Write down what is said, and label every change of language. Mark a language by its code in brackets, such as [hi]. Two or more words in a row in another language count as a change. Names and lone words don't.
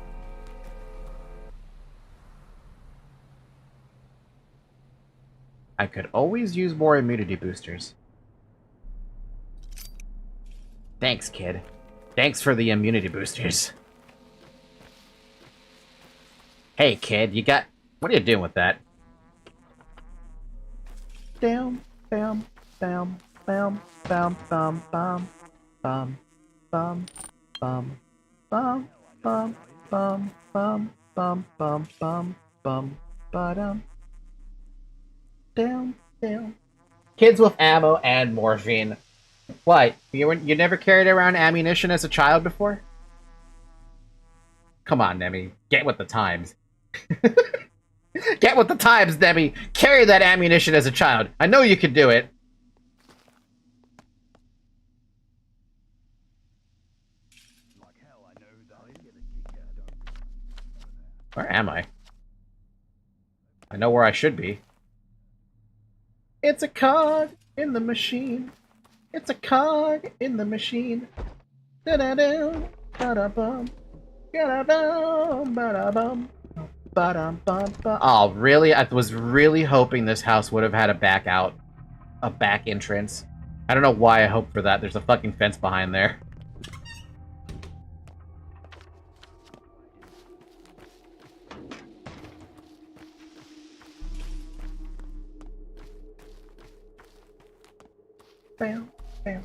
[en] I could always use more immunity boosters. Thanks, kid. Thanks for the immunity boosters. Hey, kid, you got... What are you doing with that? Down, bam, bam, bam, bam, bam, bam, bam, bam, bam, bam, bam, bam, bam, bam, bam, bam, bam, ba-dum. Down, down. Kids with ammo and morphine. What? You never carried around ammunition as a child before? Come on, Nemi. Get with the times. Get with the times, Debbie! Carry that ammunition as a child. I know you can do it. Where am I? I know where I should be. It's a cog in the machine. It's a cog in the machine. Da-da-dum, ba-da-bum. Da-da-bum, ba-da-bum. Oh, really? I was really hoping this house would have had a back entrance. I don't know why I hoped for that. There's a fucking fence behind there. Bam, bam.